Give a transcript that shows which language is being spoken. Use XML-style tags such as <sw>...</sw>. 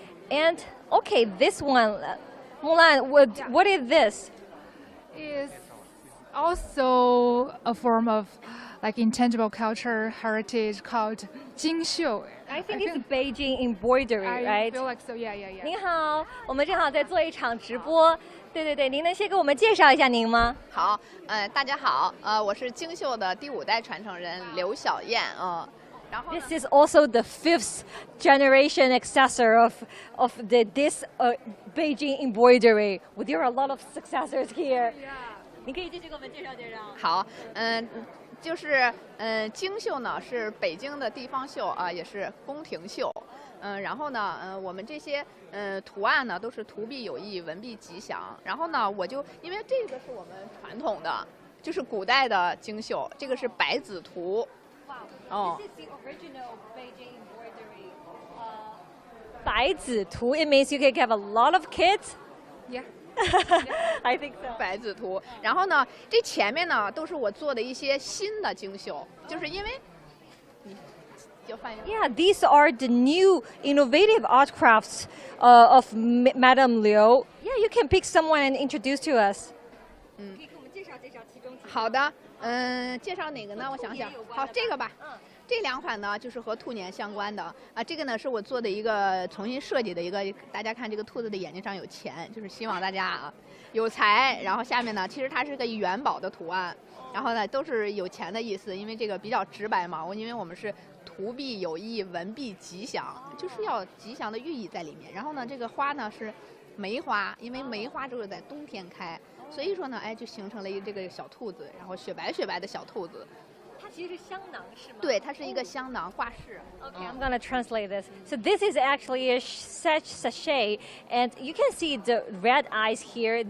<en>And okay, this one, Mulan, what is this? Is also a form of like intangible culture heritage called 金绣. I think it's Beijing embroidery, right? I feel like so. Yeah.</en> <zh>您好，我们正好在做一场直播。对，您能先给我们介绍一下您吗？好，大家好，我是京绣的第5代传承人刘小燕啊。</zh> <en>This is also the 5th generation successor of this Beijing embroidery. Well, there are a lot of successors here.</en> <zh>你可以继续给我们介绍介绍。好，就是京绣呢是北京的地方绣啊，也是宫廷绣。然后呢，我们这些图案呢都是图币有益，文币吉祥。然后呢，我就因为这个是我们传统的，就是古代的京绣，这个是百子图。哦。</zh> <en>This is the original Beijing embroidery. 百子图 it means you can have a lot of kids. Yeah. I think so.</en> <zh>百子图。然后呢，这前面呢都是我做的一些新的京绣，就是因为。</zh> <en>Yeah, these are the new innovative art crafts of Madame Liu. Yeah, you can pick someone and introduce to us.</en> <zh>好的，介绍哪个呢？我想想，好，这个吧。这两款呢，就是和兔年相关的啊。这个呢是我做的一个重新设计的一个，大家看这个兔子的眼睛上有钱，就是希望大家啊有财。然后下面呢，其实它是个元宝的图案，然后呢都是有钱的意思，因为这个比较直白嘛。因为我们是图币有益，文币吉祥，就是要吉祥的寓意在里面。然后呢，这个花呢是梅花，因为梅花只有在冬天开，所以说呢，哎，就形成了这个小兔子，然后雪白雪白的小兔子。它其实是香囊是吗？对，它是一个香囊挂饰。</zh> <en>Okay, I'm gonna translate this. So this is actually a sachet, and you can see the red eyes here.</en>